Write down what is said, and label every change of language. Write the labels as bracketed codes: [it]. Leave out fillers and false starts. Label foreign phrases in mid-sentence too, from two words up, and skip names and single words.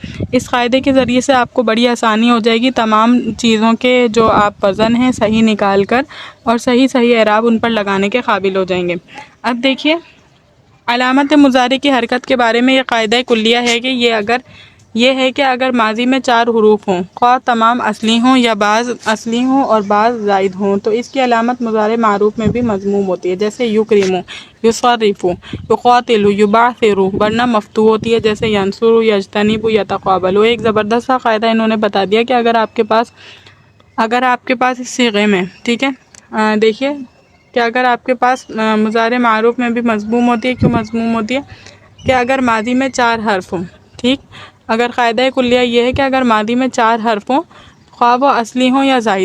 [ur] اس قاعدے کے ذریعے سے آپ کو بڑی آسانی ہو جائے گی، تمام چیزوں کے جو آپ وزن ہیں صحیح نکال کر اور صحیح اعراب ان پر لگانے کے قابل ہو جائیں گے۔ اب دیکھیے، علامت مضارع کی حرکت کے بارے میں یہ قاعدہ کلیہ ہے کہ یہ ہے کہ اگر ماضی میں 4 حروف ہوں، خواہ تمام اصلی ہوں یا بعض اصلی ہوں اور بعض زائد ہوں، تو اس کی علامت مضارع معروف میں بھی مضموم ہوتی ہے، جیسے یکرمو، یصرفو، یقاتلو، یبعثرو، ورنہ مفتوح ہوتی ہے، جیسے ینصرو، یجتنبو، یتقابلو۔ ایک زبردست سا قاعدہ انہوں نے بتا دیا کہ اگر آپ کے پاس اس صیغے میں، ٹھیک ہے، دیکھیے کہ اگر آپ کے پاس مضارع معروف میں بھی مضموم ہوتی ہے، کیوں مضموم ہوتی ہے؟ کہ اگر ماضی میں 4 حرف ہوں، ٹھیک، اگر قاعدہ کلیہ یہ ہے کہ اگر ماضی میں 4 حرف ہوں، خواہ وہ اصلی ہوں یا زائد